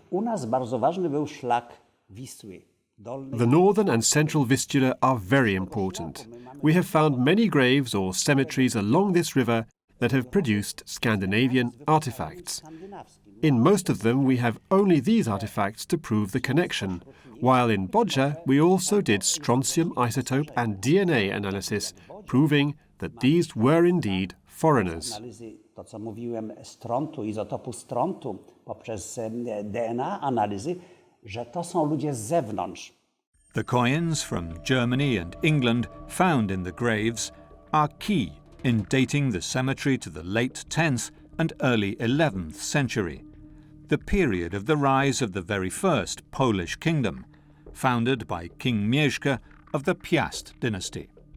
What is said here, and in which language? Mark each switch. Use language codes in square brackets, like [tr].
[pl] U nas bardzo ważny był szlak Wisły. [en] The northern and central Vistula are very important. We have found many graves or cemeteries along this river that have produced Scandinavian artifacts. In most of them we have only these artifacts to prove the connection, while in Bodja we also did strontium isotope and DNA analysis, proving that these were indeed foreigners. [pl] To, co mówiłem, strontu, izotopu strontu, poprzez DNA analizy, że to są ludzie z zewnątrz. [en] The coins from Germany and England found in the graves are key in dating the cemetery to the late 10th and early 11th century, the period of the rise of the very first Polish kingdom, founded by King Mieszko of the Piast dynasty.